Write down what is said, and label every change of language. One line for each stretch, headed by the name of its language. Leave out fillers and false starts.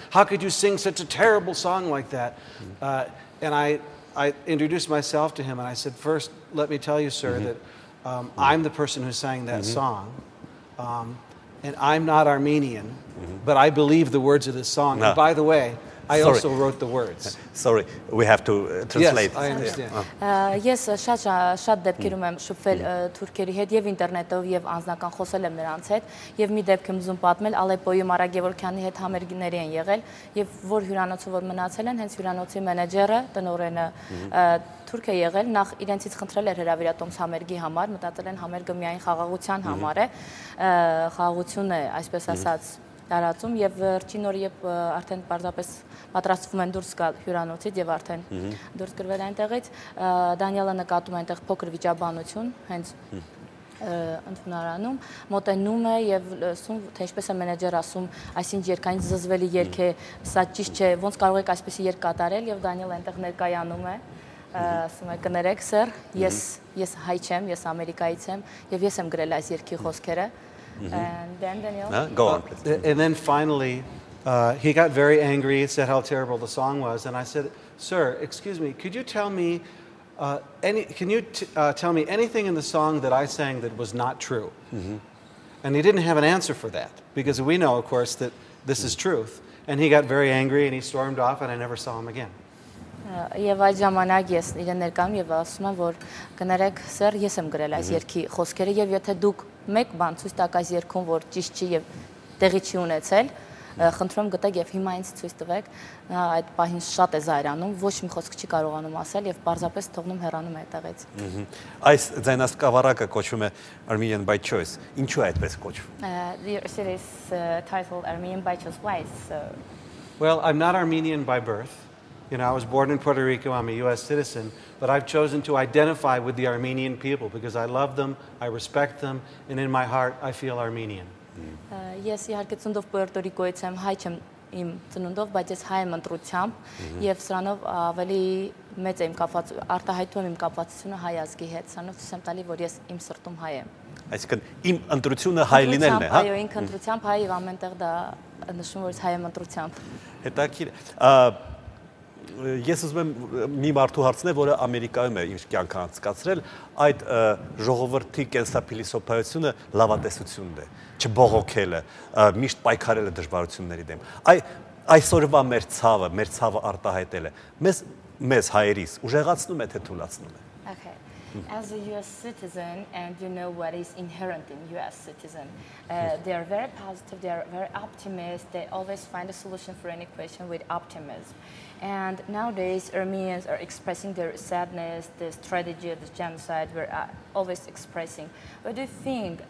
English: How could you sing such a terrible song like that? And I introduced myself to him, and I said, first, let me tell you, sir, that I'm the person who sang that song. And I'm not Armenian, but I believe the words of this song. And by the way, I also wrote the words. Sorry, we have to translate. Yes, I understand.
Armenian: Ես շատ դեպքերում եմ շփվել թուրքերի հետ եւ ինտերնետով եւ անձնական խոսել եմ նրանց հետ եւ մի դեպք եմ ուզում պատմել Ալեպոյում Արագ Գևորգյանի հետ համերգների են եղել եւ որ հյուրանոցում որ մնացել են հենց հյուրանոցի մենեջերը տնօրենը թուրք է եղել նախ իրենցից խնդրել էր հրավիրատոմս համերգի համար մտածել են համերգը միայն խաղաղության համար է խաղաղություն է այսպես ասած տարածում եւ վերջին օր երբ արդեն պարզապես պատրաստվում են դուրս գալ հյուրանոցից եւ արդեն դուրս գրվել այնտեղից Դանիելը նկատում է այնտեղ փոքր վիճաբանություն հենց ընդունարանում մոտենում է եւ լսում թե ինչպես է մենեջեր ասում այսինչ երկային զզվելի երգ է սա ճիշտ չէ ոնց կարող եք այսպեսի երգ կատարել եւ Դանիելը այնտեղ ներկայանում է ասում է կներեք սեր ես հայ չեմ ես ամերիկայից եմ եւ ես եմ գրել այս երգի խոսքերը
English: And then Daniel? Go on, please. And then finally, he got very angry and said how terrible the song was. And I said, sir, excuse me, could you tell me, tell me anything in the song that I sang that was not true? And he didn't have an answer for that, because we know, of course, that this is truth. And he got very angry and he stormed off and I never saw him again.
Armenian: Եվ այդ ժամանակ ես իրեն ներկայում եւ ասում եմ որ կներեք սեր ես եմ գրել այս երգի խոսքերը եւ եթե դուք մեկ բան ցույց տաք այս երգում որ ճիշտ չի եւ տեղի չի ունեցել խնդրում գտեք եւ հիմա ինձ ցույց տվեք այդ պահին շատ է զայրանում ոչ մի խոսք չի կարողանում ասել եւ պարզապես թողնում հեռանում է այդտեղից Այս ձայնասկավառակը կոչվում է Armenian by choice ինչու է այդպես կոչվում
English: The series titled Armenian by choice why so Well, I'm not Armenian by birth. You know, I was born in Puerto Rico, I'm a US citizen, but but I've chosen to identify with the Armenian people because I love them, I respect them, and in my heart I feel Armenian.
Armenian: Ես իհարկե ծննդով Պուերտո Ռիկոից եմ, հայ չեմ իմ ծնունդով, բայց ես հայ եմ ընտրությամբ եւ սրանով ավելի մեծ եմ կապված, արտահայտում եմ իմ կապվածությունը հայ ազգի հետ, սրանով ցույց եմ տալի, որ ես իմ սրտում հայ եմ։ Այսինքն իմ ընտրությունը հայ լինելն է, հա։ Այո, ինքն ընտրությամբ հայ եւ ամենտեղ դա նշում որ հայ եմ ընտրությամբ։ Հետաքրքիր։ Ես ուզում եմ մի մարդու հարցնել, որը Ամերիկայում է իր կյանքը անցկացրել, այդ ժողովրդի կենսափիլիսոփայությունը լավատեսությունն է, չբողոքելը, միշտ պայքարելը դժվարությունների դեմ։ Այսօրվա մեր ցավը արտահայտելը մեզ հայերիս ուժեղացնում է թե թուլացնում է։
English: Okay. As a U.S. citizen, and you know what is inherent in U.S. citizen, they are very positive, they are very optimistic, they always find a solution for any question with optimism. And nowadays, Armenians are expressing their sadness, the strategy of the genocide, we're always expressing. What do you think?